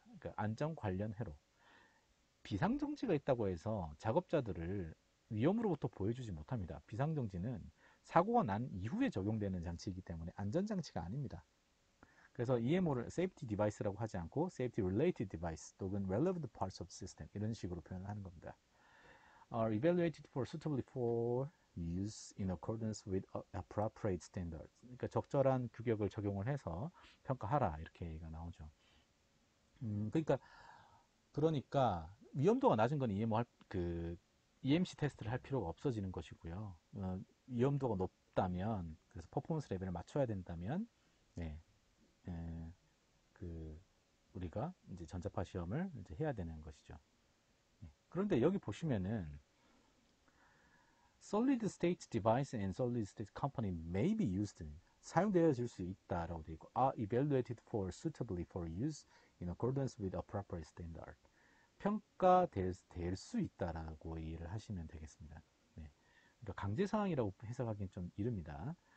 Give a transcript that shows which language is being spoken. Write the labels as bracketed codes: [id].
[ko] 그러니까 안전 관련 회로. 비상정지가 있다고 해서 작업자들을 위험으로부터 보여주지 못합니다. 비상정지는 사고가 난 이후에 적용되는 장치이기 때문에 안전장치가 아닙니다. 그래서 EMO를 Safety Device라고 하지 않고 Safety Related Device 또는 Relevant Parts of System 이런 식으로 표현을 하는 겁니다. [en] Are evaluated for suitably for use in accordance with appropriate standards. [ko] 그러니까 적절한 규격을 적용을 해서 평가하라 이렇게 얘기가 나오죠. 그러니까 위험도가 낮은 건 EMC 테스트를 할 필요가 없어지는 것이고요. 위험도가 높다면 그래서 퍼포먼스 레벨을 맞춰야 된다면 네, 우리가 이제 전자파 시험을 이제 해야 되는 것이죠. 네. [en] 그런데 여기 보시면은 Solid State Device and Solid State Component may be used [ko] 사용되어질 수 있다라고 되어 있고 [en] are evaluated for suitably for use in accordance with appropriate standard [ko] 평가될 수 있다라고 이해를 하시면 되겠습니다. 네. 그러니까 강제사항이라고 해석하기는 좀 이릅니다.